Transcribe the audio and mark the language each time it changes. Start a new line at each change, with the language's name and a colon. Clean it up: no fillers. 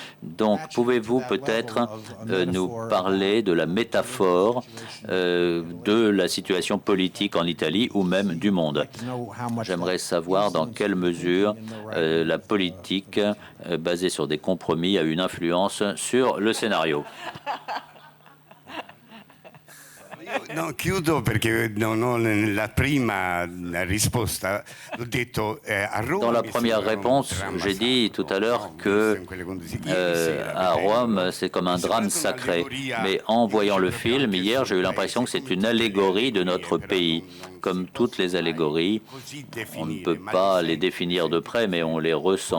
French: Donc, pouvez-vous peut-être nous parler de la métaphore de la situation politique en Italie ou même du monde? J'aimerais savoir dans quelle mesure la politique basée sur des compromis a une influence sur le scénario.
Italian: No, chiudo perché non ho la prima risposta. Ho detto a Roma.
French: Dans la première réponse, j'ai dit tout à l'heure que à Rome, c'est comme un drame sacré. Mais en voyant le film hier, j'ai eu l'impression que c'est une allégorie de notre pays. Comme toutes les allégories, on ne peut pas les définir de près, mais on les ressent.